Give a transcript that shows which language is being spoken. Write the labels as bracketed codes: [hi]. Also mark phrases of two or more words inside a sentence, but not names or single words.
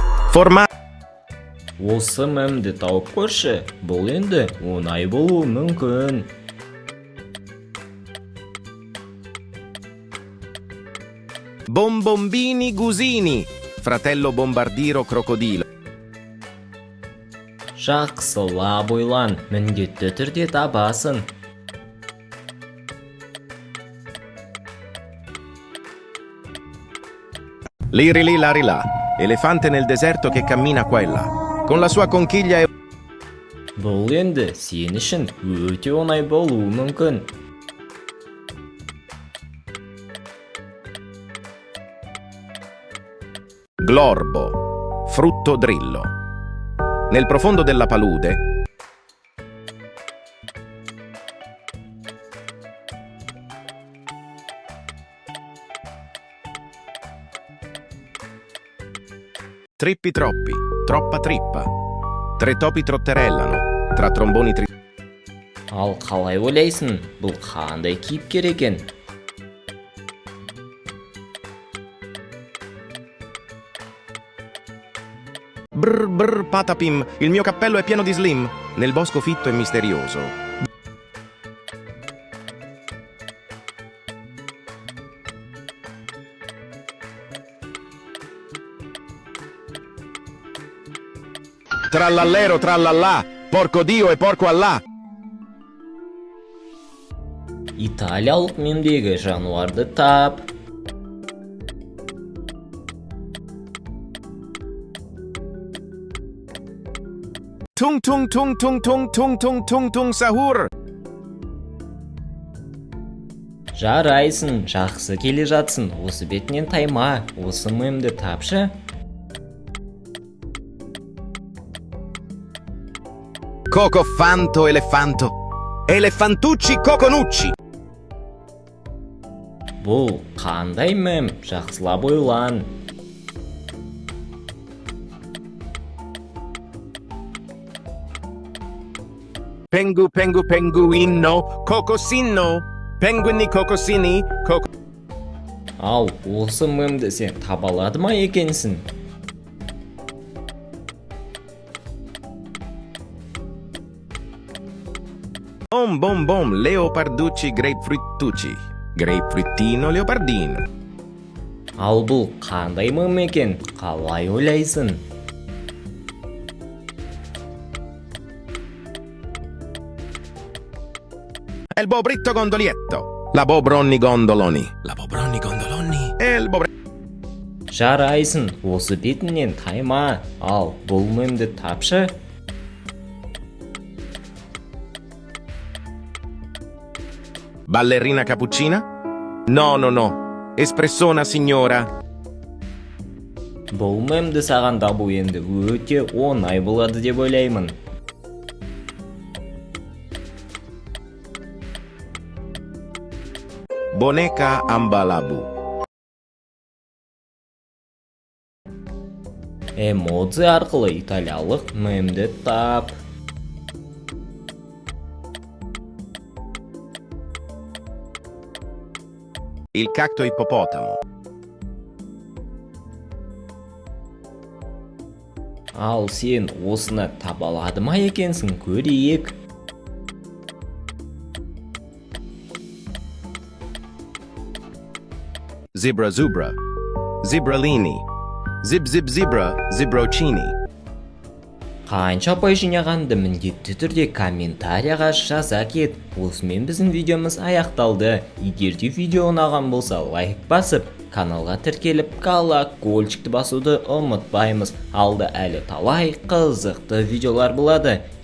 [kk] Осы мемді тауып көрші, бұл енді оңай болуы мүмкін. [it] Bombombini gusini, fratello bombardiro crocodilo. [kk] Жақсылап ойлан, міндетті түрде табасың. [it] Lirili larila, elefante nel deserto che cammina qua e là, con la sua conchiglia e... [kk] Бұл енді сен үшін өте оңай болуы мүмкін. [it] Glorbo, frutto drillo. Nel profondo della palude. Trippi troppi, troppa trippa. Tre topi trotterellano, tra tromboni [kk] Ал қалай ойлайсың, бұл қандай кейіпкер екен? [it] Brr brr patapim, il mio cappello è pieno di slim, nel bosco fitto e misterioso. Trallallero trallallà, porco Dio e porco Allah. [kk] Италиялық мемдегі жануарды тап. Tung tung tung tung tung tung tung tung tung sahur. Жарайсың, жақсы келе жатсың, осы бетінен тайма, осы мемді тапшы. [it] Coco fanto elefanto, elefantucci coconucci. [kk] Бұл қандай мем, жақсылап ойлан. [it] Pengu pengu penguino, cocosino, penguini cocosini, coco. [kk] Ал, осы мемді сен таба алады ма екенсің? [it] Bom bom bom, leoparducci grapefruitucci, grapefruitino leopardino. [kk] Ал бұл қандай мем екен? Қалай ойлайсың? [it] El bobritto gondolietto, la bobronni gondoloni, la bobronni gondoloni, el bobre. [kk] Жарайсың, осы бетінен тайма, ал бұл мемді тапшы. [it] Ballerina cappuccina? No no no, espressona signora. [kk] Бұл мемді саған табу енді өте оңай болады деп ойлаймын. [it] Boneca ambalabu. [kk] Эмодзи арқылы италиялық мемді тап. [it] Il cacto ippopotamo. [kk] Ал сен осыны таба алады ма екенсің, көрейік. [it] Zebra zubra, zibralini, zib zib zebra, zibrocini. [kk] Қанша ұпай жинағанды міндетті түрде комментарияға жаза кет. Осымен біздің видеомыз аяқталды. Егер де видео ұнаған болса лайк басып, каналға тіркеліп колокольчикті басуды ұмытпаймыз. Алда әлі талай қызықты видеолар болады.